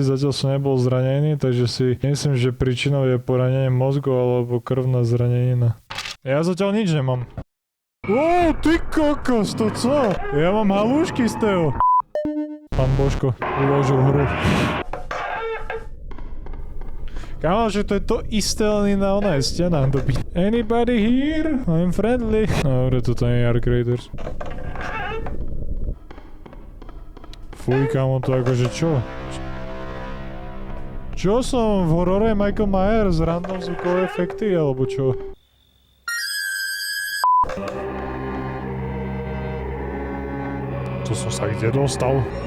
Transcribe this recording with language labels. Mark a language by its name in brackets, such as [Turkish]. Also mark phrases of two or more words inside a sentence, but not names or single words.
[Slovak] Zatiaľ som nebol zranený, takže si myslím, že príčinou je poranenie mozgu alebo krvná zranenina. Ja zatiaľ nič nemám. Ty kokos, to co? Ja mám halúšky z toho. Pán Božko uložil hru. Kámo, že to je to isté, len na onej stenách dobiť. [English] Anybody here? I'm friendly. [Slovak] Dobre, toto nie je Ark Raiders. Fuj, kámo, to akože čo? Čo som v horore Michael Myers, random zvukové efekty, alebo čo? To som sa kde dostal?